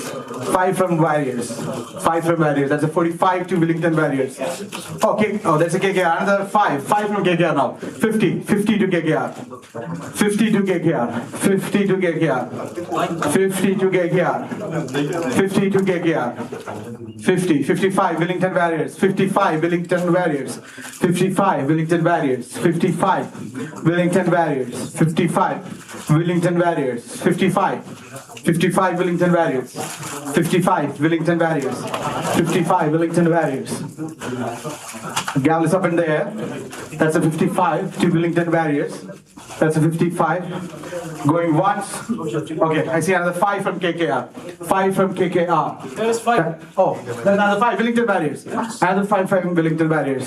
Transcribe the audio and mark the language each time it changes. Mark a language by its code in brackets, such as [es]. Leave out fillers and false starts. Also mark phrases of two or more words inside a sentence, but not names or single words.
[en] 5 from Warriors. 5 from Warriors. That's a 45 to Wellington Warriors. Okay, oh, that's a KKR. Another 5 from KKR now. 50 to KKR. 50 to KKR. 50 to KKR. 50 to KKR. 50 to KKR. 55 Wellington Warriors. 55 Wellington Warriors. 55 Wellington Warriors. 55 Wellington Warriors. 55 Wellington Warriors. 55 Wellington Warriors. 55 Wellington Warriors. 55 Wellington Warriors. Gavel is up in the air. That's a 55 to Wellington Warriors. That's a 55. Going once. Okay, I see another 5 from KKR. 5 from KKR. There's 5. Oh, there's another 5 Wellington Warriors. Another 5 from Wellington Warriors.